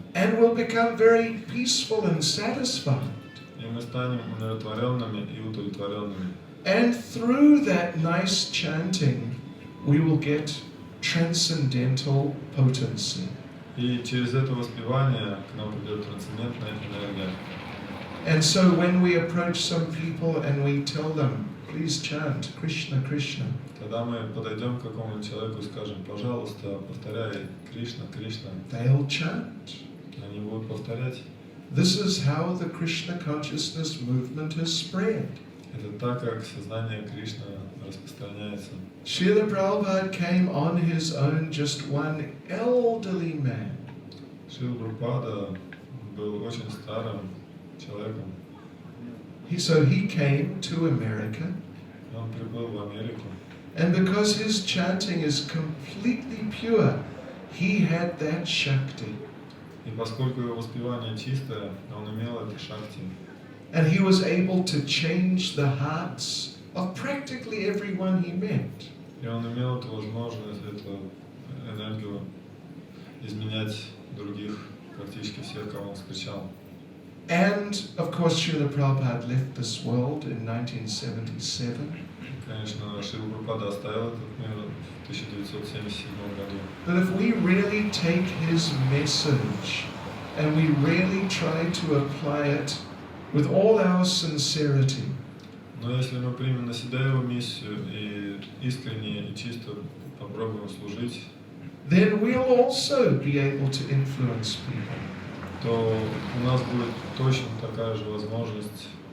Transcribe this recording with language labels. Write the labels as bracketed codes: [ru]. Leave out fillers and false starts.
[en] And we'll become very peaceful and satisfied. [ru] И мы станем умиротворенными и удовлетворенными. [en] And through that nice chanting, we will get transcendental potency. [ru] И через это воспевание к нам придет трансцендентная энергия. [en] And so when we approach some people and we tell them, please chant Krishna, Krishna, [ru] Когда мы подойдем к какому-нибудь человеку и скажем, пожалуйста, повторяй Кришна, Кришна, [en] they'll chant. [ru] они будут повторять. [en] This is how the Krishna consciousness movement has spread. [ru] Это так, как сознание Кришны распространяется. [en] Srila Prabhupada came on his own, just one elderly man. [ru] Шрила Прабхупада был очень старым человеком. [en] So he came to America, [ru] Он прибыл в Америку. [en] and because his chanting is completely pure, he had that Shakti. [ru] И поскольку его воспевание чистое, он имел это шакти. [en] And he was able to change the hearts of practically everyone he met. [ru] И он имел эту возможность, эту энергию изменять других, практически всех, кого он встречал. [en] And of course, Srila Prabhupada left this world in 1977. [ru] Конечно, Шрила Прабхупада оставил этот мир в 1977 году. [en] But if we really take his message and we really try to apply it with all our sincerity, [ru] Но если мы примем на себя его миссию и искренне и чисто попробуем служить, [en] then we'll also be able to influence people. [ru] то у нас будет точно такая же возможность